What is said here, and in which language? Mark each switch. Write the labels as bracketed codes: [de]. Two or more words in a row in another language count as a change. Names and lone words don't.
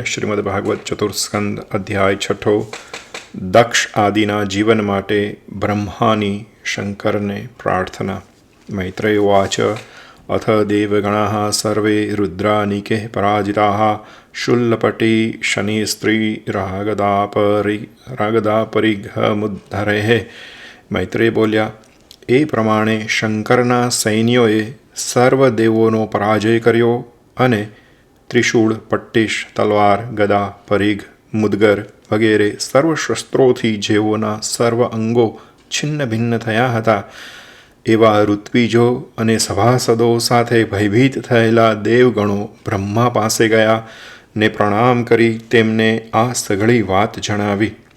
[gu] શ્રીમદ્ભાગવત ચતુર્સ્કંદ અધ્યાય છઠો। દક્ષ આદિના જીવન માટે બ્રહ્માની શંકરને પ્રાર્થના। [sa] मैत्रेय उवाच। अथ देवगणाः सर्वे रुद्रानिके पराजिताः शूलपटी शनिस्त्री रागदापरिघमुद्धरेः। [gu] મૈત્રેય બોલ્યા, એ પ્રમાણે શંકરના સૈન્યોએ સર્વ દેવોનો પરાજય કર્યો અને ત્રિશૂળ, પટ્ટીશ, તલવાર, ગદા, પરિઘ, મુદગર વગેરે સર્વ શસ્ત્રોથી જેઓના સર્વ અંગો છિન્ન ભિન્ન થયા હતા એવા ઋત્વિજો અને સભાસદો સાથે ભયભીત થયેલા દેવગણો બ્રહ્મા પાસે ગયા ને પ્રણામ કરી તેમને આ સઘળી વાત જણાવી.